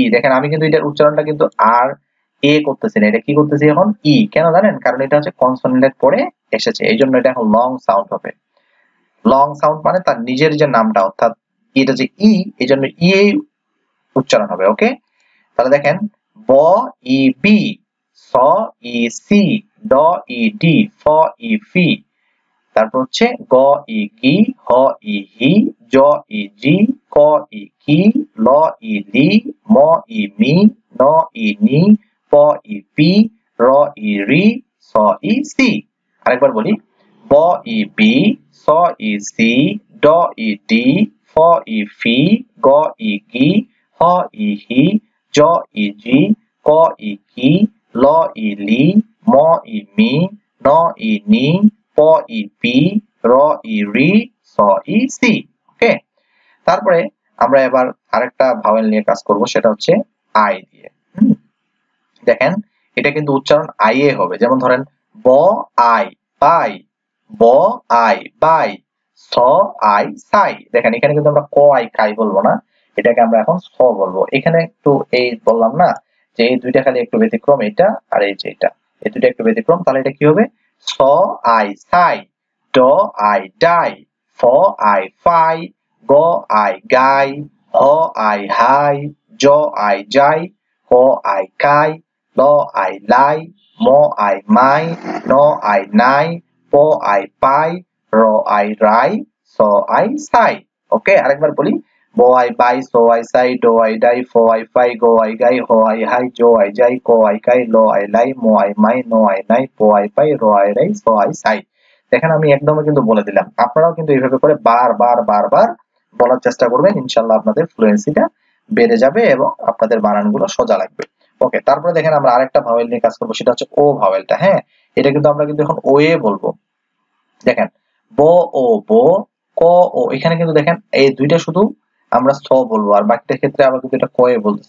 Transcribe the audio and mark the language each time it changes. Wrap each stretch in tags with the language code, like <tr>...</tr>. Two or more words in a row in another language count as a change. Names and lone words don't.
<bn>দেখেন আমি কিন্তু এটার উচ্চারণটা কিন্তু আর এ করতেছি না, এটা কি করতেছি এখন ই। কেন জানেন? কারণ এটা হচ্ছে কনসোনেন্টের পরে এসেছে, এই জন্য এটা এখন</bn> <en>long sound</en> <bn>হবে।</bn> <en>long sound</en> <bn>মানে তার নিজের যে নামটা, অর্থাৎ এটা যে ই, এই জন্য ই উচ্চারণ হবে। ওকে, তাহলে দেখেন ব ই বি, স ই সি, ড ই ডি, ফ ই ফি। তারপর হচ্ছে গ ই গি, হ ই হি, জ ই জি, ক ই কি, ল ই লি, ম ই মি, ন ই নি, প ই পি, র ই রি, স ই সি। আরেকবার বলি, ব ই বি, স ই সি, ড ই ডি, ফ ই ফি, গ ই গি, হ ই হি, জ ই জি, ক ই কি, ল ই লি, ম ই মি, ন ই নি, প ই পি, র ই রি, স ই সি। ওকে, তারপরে আমরা এবার আরেকটা ভাওয়েল নিয়ে কাজ করব, সেটা হচ্ছে আই দিয়ে। দেখেন এটা কিন্তু উচ্চারণ আই এ হবে। যেমন ধরেন ব আই বাই, ব আই বাই, স আই সাই। দেখেন এখানে কিন্তু আমরা ক আই কাই বলবো না, এটাকে আমরা এখন স বলবো। এখানে একটু এই বললাম না যে এই দুইটা খালি একটু ব্যতিক্রম, এটা আর এই যে এটা, এই দুইটা একটু ব্যতিক্রম। তাহলে এটা কি হবে, স আই সাই, ড আই ডাই, ফ আই ফাই, গ আই গাই, হ আই হাই, জ আই যাই, ক আই কাই, ল আই লাই, ম আই মাই, ন আই নাই, প আই পাই, র আই রাই, স আই সাই। ওকে, আরেকবার বলি, ব আই বাই, স আই সাই, ড আই ডাই, ফ আই ফাই, গ আই গাই, হ আই হাই, জ আই যাই, ক আই কাই, ল আই লাই, ম আই মাই, ন আই নাই, প আই পাই, র আই রাই, স আই সাই। দেখেন আমি একদমই কিন্তু বলে দিলাম, আপনারাও কিন্তু এইভাবে করে বারবার বারবার বলার চেষ্টা করবেন, ইনশাআল্লাহ আপনাদের ফ্লুয়েন্সিটা বেড়ে যাবে এবং আপনাদের বানানগুলো সোজা লাগবে। ওকে, তারপরে দেখেন আমরা আরেকটা ভাওয়েল নিয়ে কাজ করব, সেটা হচ্ছে ও ভাওয়েলটা। হ্যাঁ, এটা কিন্তু আমরা কিন্তু এখন ও এ বলবো। দেখেন ব ও বো, ক ও, এখানে কিন্তু দেখেন এই দুইটা শুধু আমরা স বলবো, আর বাকিটা ক্ষেত্রে আমরা কিন্তু এটা ক এ বলতেছি।</bn>